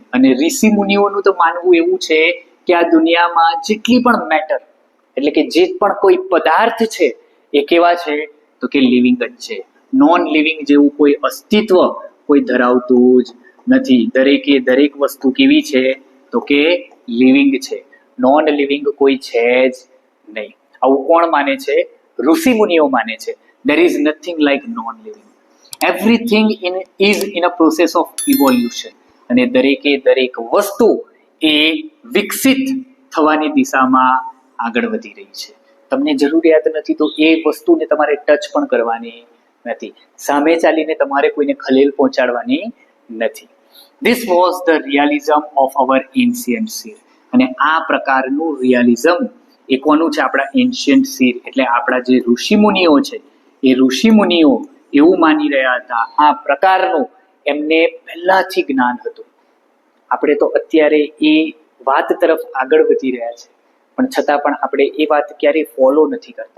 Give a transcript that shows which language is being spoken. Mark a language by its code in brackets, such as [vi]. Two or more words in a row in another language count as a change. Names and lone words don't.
[gu] અને ઋષિ મુનિઓનું તો માનવું એવું છે કે આ દુનિયામાં જેટલી પણ મેટર એટલે કે જે પણ કોઈ પદાર્થ છે એ કેવા છે તો કે લિવિંગ જ છે. [en] non living [gu] જેવું કોઈ અસ્તિત્વ કોઈ ધરાવતું જ નથી. દરેકે દરેક વસ્તુ કેવી છે તો કે લિવિંગ છે. [en] non living [gu] કોઈ છે જ નહીં. આવું કોણ માને છે? ઋષિ મુનિઓ માને છે. [en] there is nothing like non living. everything is in a process of evolution. [gu] અને દરેકે દરેક વસ્તુ એ વિકસિત થવાની દિશામાં આગળ વધી રહી છે. તમને જરૂરિયાત નથી તો એ વસ્તુને તમારે ટચ પણ કરવાની નથી. સામે ચાલીને તમારે કોઈને ખલેલ પહોંચાડવાની નથી. [en] This was the realism of our ancient seer. [gu] અને આ પ્રકારનું રિયાલિઝમ એ કોનું છે? આપણા [en] ancient seer [gu] એટલે આપણા જે ઋષિમુનિઓ છે એ ઋષિમુનિઓ એવું માની રહ્યા હતા, આ પ્રકારનું એમને પહેલાથી જ્ઞાન હતું. આપણે તો અત્યારે એ વાત તરફ આગળ વધી રહ્યા છે પણ છતાં પણ આપણે એ વાત ક્યારેય ફોલો નથી કરતા.